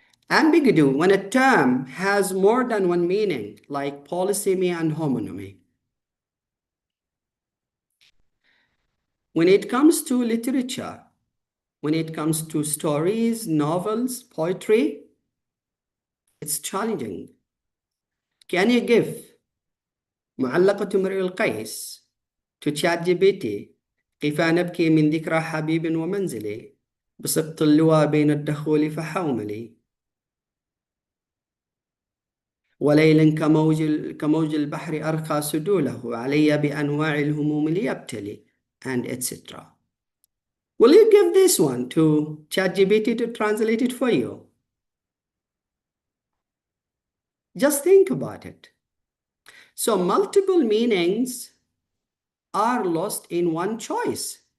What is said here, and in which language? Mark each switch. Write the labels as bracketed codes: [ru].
[en] Ambiguity when a term has more than one meaning, like polysemy and homonymy. When it comes to literature, when it comes to stories, novels, poetry, it's challenging. Can you give [ar] معلقة امرئ القيس [en] to ChatGPT [ar] كيف نبكي من ذكرى حبيب ومنزلي بسقط اللوى بين الدخول فحوملي وليل كموج البحر أرقى سدوله علي بأنواع الهموم ليبتلي and etc. [en] Will you give this one to ChatGPT to translate it for you? Just think about it. So multiple meanings are lost in one choice.